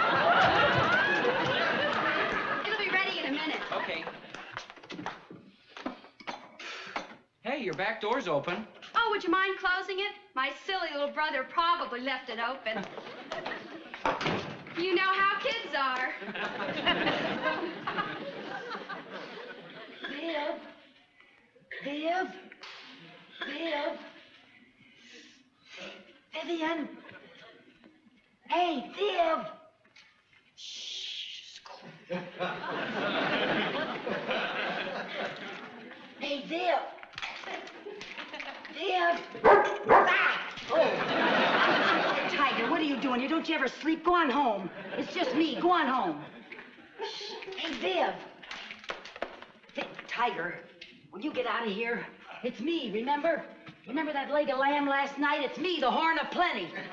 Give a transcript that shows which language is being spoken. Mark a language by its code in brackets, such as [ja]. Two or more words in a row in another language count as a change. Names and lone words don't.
[en] It'll be ready in a minute. Okay. Hey, your back door's open. Oh, would you mind closing it? My silly little brother probably left it open. You know how kids are. Viv. Viv. Viv. Vivian. Hey, Viv. Shh. Hey, Viv. Viv. Ah! Oh. Tiger, what are you doing? Don't you ever sleep? Go on home. It's just me. Go on home. Hey, Viv. Tiger, will you get out of here? It's me, remember? Remember that leg of lamb last night? It's me, the horn of plenty.